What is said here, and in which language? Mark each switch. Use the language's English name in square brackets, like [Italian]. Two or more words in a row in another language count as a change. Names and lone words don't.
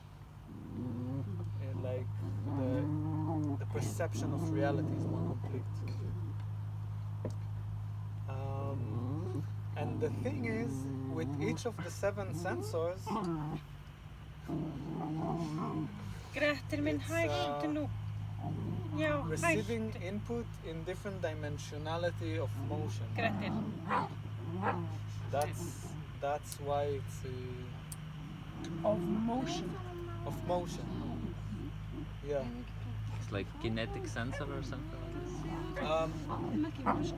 [English] Like the perception of reality is more complete. And the thing is, with each of the 7 sensors, [Icelandic] Grettir minn, [English] It's, [Icelandic] hættu nú. Já, [English] receiving [Icelandic] hættu. [English] input in different dimensionality of motion. [Icelandic] Grettir. [English] That's why it's Of motion. of motion. Yeah. It's like kinetic sensor or something like this.